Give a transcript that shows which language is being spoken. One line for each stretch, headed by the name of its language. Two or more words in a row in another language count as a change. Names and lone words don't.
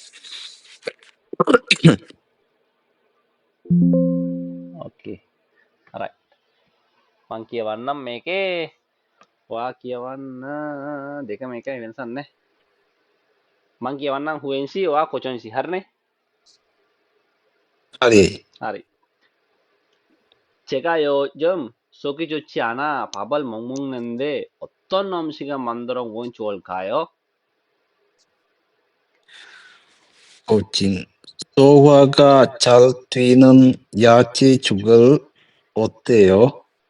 Sinhala: ඕකේ. හරි. මං කියවන්නම් මේකේ ඔයා කියවන්න දෙකම එකයි වෙනසක් නැහැ. මං කියවන්නම් හුවෙන්සි ඔයා කොචොන්සි හරිනේ? හරි. හරි.
Korean: 这个요즘 속이 좋지 않아 밥을 못 먹는데 어떤 음식을 만들어 먹으면 좋을까요? 코칭. 소화가 잘 되는 야채죽을 어때요?